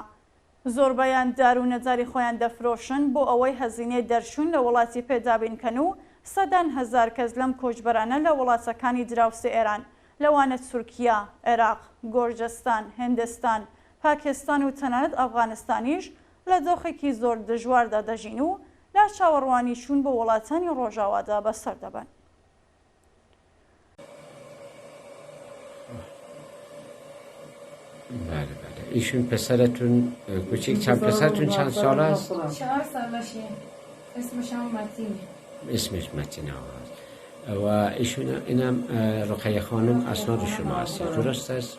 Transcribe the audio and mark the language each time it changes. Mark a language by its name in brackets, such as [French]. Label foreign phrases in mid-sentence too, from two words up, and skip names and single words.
[Central Kurdish] زۆربەیان دار و نەجاری خۆیان دەفرۆشن بۆ ئەوەی هەزینەی دەرچوون لە وڵاتی پێدابینکەن و سەدان هەزار کەس لەم کۆچبەرانە لە وڵاتەکانی دراوسێ ئێران لەوانە تورکیا، عێراق، گۆرجستان، هێندستان، پاکستان و تەنانەت ئەفغانستانیش لە دۆخێکی زۆر دژواردا دەژین و لا چاوەڕوانی چوون بە وڵاتانی ڕۆژاوادا بەسەر دەبن. [Persian] بله بله. ایشون پسرتون کوچیک چند پسرتون چند سال است؟ 4 سالشه. اسمش هم متینه. اسمش متینه است. و ایشون اینم رقیه خانم اسناد شما است درست است؟